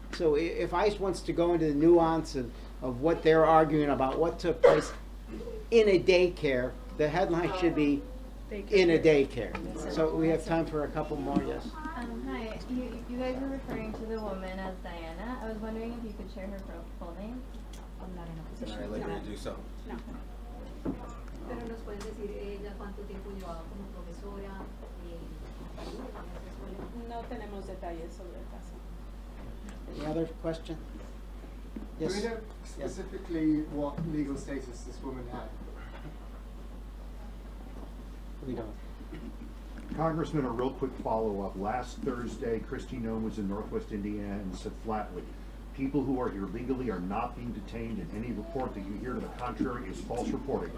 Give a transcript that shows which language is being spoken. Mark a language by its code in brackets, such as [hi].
[en] So if ICE wants to go into the nuance of what they're arguing about, what took place in a daycare, the headline should be in a daycare. So we have time for a couple more, yes? Hi, you guys were referring to the woman as Diana. I was wondering if you could share her full name. I'm not in a position. All right, let her do so. No. [es] Pero nos puedes decir ella cuánto tiempo llevaba como profesora en esa escuela. No tenemos detalles sobre el caso. [en] Any other question? Yes. Do we know specifically what legal status this woman had? We don't. Congressman, a real quick follow-up. Last Thursday, Kristi Noem was in Northwest Indiana and said flatly, people who are here legally are not being detained, and any report that you hear to the contrary is false reporting.